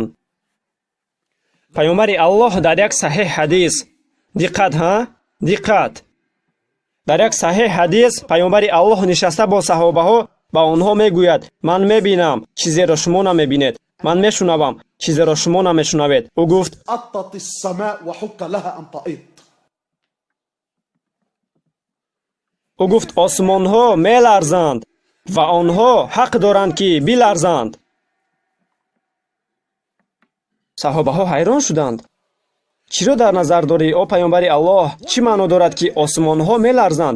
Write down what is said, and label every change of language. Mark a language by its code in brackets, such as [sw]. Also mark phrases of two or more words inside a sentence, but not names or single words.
[tg] паёмбари Аллоҳ дар як саҳеҳ ҳадис, диққат, дар як саҳеҳ ҳадис паёмбари Аллоҳ нишаста бо саҳобаҳо ба онҳо мегӯяд: ман мебинам чизеро шумо намебинед, ман мешунавам чизеро шумо намешунавед. ӯ гуфт: [ar] أطت السماء وحق لها أن تأط. [tg] ӯ гуфт: осмонҳо меларзанд ва онҳо ҳақ доранд ки биларзанд. саҳобаҳо ҳайрон шуданд. чиро дар назар дорӣ, о паёмбари Аллоҳ? чӣ маъно дорад ки осмонҳо меларзанд?